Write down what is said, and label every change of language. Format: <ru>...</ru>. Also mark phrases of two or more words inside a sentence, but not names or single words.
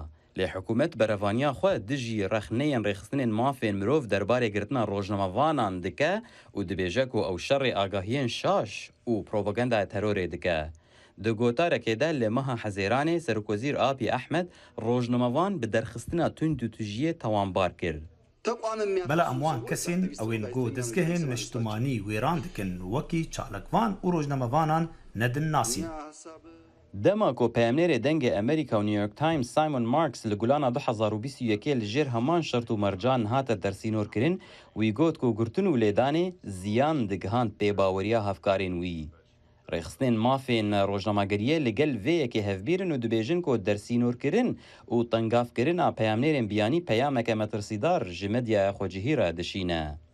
<ku>Lê hikûmet berevaniya xwe dijî rexneyên rêxistinên mafên mirov derbarê girtina rojnamevanan dike û dibêje ku ew şerê agahiyên şaş û propagandaya terorê dike. Di gotarekê de li meha Hezêranê Serokwezîr Abiy Ahmed rojnamevan bi derxistina tund û tujiyê tawanbar kir. بەلا ئەموان کەسین ئەوێن گۆ دەستگەهێن نیشتمانی وێران دکن وەکی چاڵکوان و ڕۆژنەمەوانان نەدن ناسین. Dema ku peyamnerê dengê Amerîka û New York Times Simon Marks li gulana 2021 li jêr heman şert û mercan hate dersînorkirin, wî got ku girtin û lêdanê ziyan digihand pêbaweriya hevkarên wî. Rêxistinên mafên rojnamegeriyê li gel vê yekê hevbîrin û dibêjin ku dersînorkirin û tengavkirina peyamnerên biyanî peyameke metirsîdar ji medyaya xwecihî re dişîne.</ku>